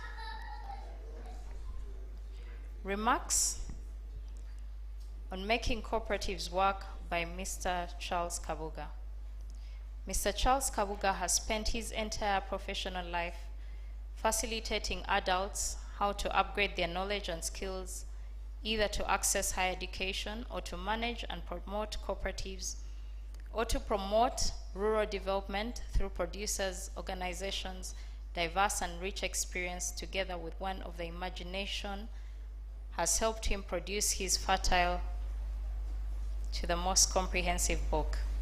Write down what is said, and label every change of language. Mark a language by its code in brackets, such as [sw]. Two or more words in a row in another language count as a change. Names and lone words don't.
[en] Remarks on making cooperatives work by Mr. Charles Kabuga. Mr. Charles Kabuga has spent his entire professional life facilitating adults how to upgrade their knowledge and skills, either to access higher education or to manage and promote cooperatives, or to promote rural development through producers, organizations, diverse and rich experience together with one of the imagination has helped him produce his fertile to the most comprehensive book.